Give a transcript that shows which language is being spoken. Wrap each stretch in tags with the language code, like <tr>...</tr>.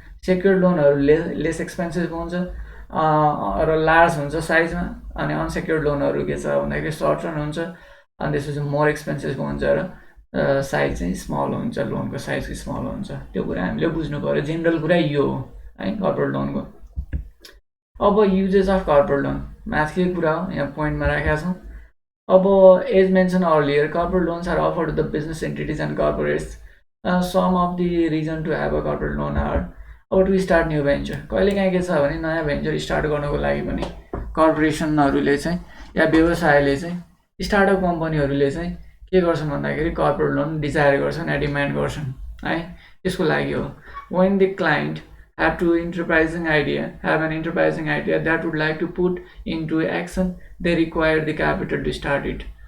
<ne>Secured लोनहरू lace expensive हुन्छ र लार्ज हुन्छ साइजमा, अनि अनसेक्योर्ड लोनहरू के छ भन्दाखेरि सर्ट रन हुन्छ अनि त्यसपछि मोर एक्सपेन्सिभ हुन्छ र साइज चाहिँ स्मल हुन्छ, लोनको साइज स्मल हुन्छ. त्यो कुरा हामीले बुझ्नु पऱ्यो. जेनरल कुरा यो हो है कर्पोरेट लोनको. अब युजेस अफ कर्पोरेट लोन माथिकै कुरा हो, यहाँ पोइन्टमा राखेका छौँ.</ne> <en>अब as mentioned earlier, corporate loans are offered to the business entities and corporates. Some of the reason to have a corporate loan are अब to start new venture.</en> <ne>कहिलेकाहीँ के छ भने नयाँ भेन्चर स्टार्ट गर्नको लागि पनि कर्पोरेसनहरूले चाहिँ या व्यवसायले चाहिँ स्टार्टअप कम्पनीहरूले चाहिँ के गर्छन् भन्दाखेरि कर्पोरेट लोन डिजायर गर्छन् या डिमान्ड गर्छन् है. त्यसको लागि हो.</ne> <en>When the client have an enterprising idea that would like to put into action, they require the capital to start it.</en>